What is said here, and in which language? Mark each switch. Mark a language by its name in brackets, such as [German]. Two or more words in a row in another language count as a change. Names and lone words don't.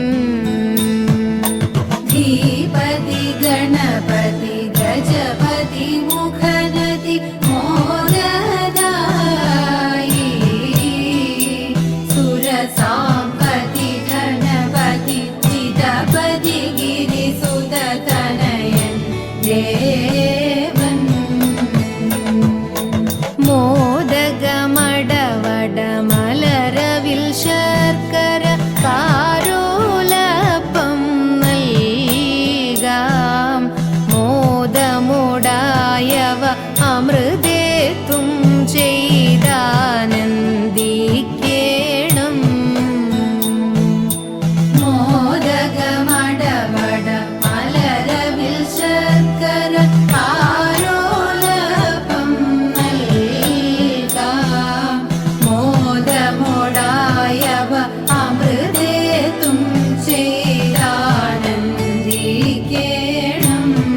[Sanskrit] धीपति गणपति गजपति मुखनति मोददायि सुरसाम्पति धनपति जितपति गिरिसुततनयन् देवन् [Malayalam] മോദകമടവടമലരവിൽ ശർക്കര കാരോലപ്പം നൽകാം മോദമുടായവ അമൃതേത്തും ചെയ്താനന്ദിക്കേണം മോദകമടവട മലരവിൽ ശർക്കര കാരോലപ്പം നൽകാം മോദമുടായവ അമൃതേത്തും ചെയ്താനന്ദിക്കേണം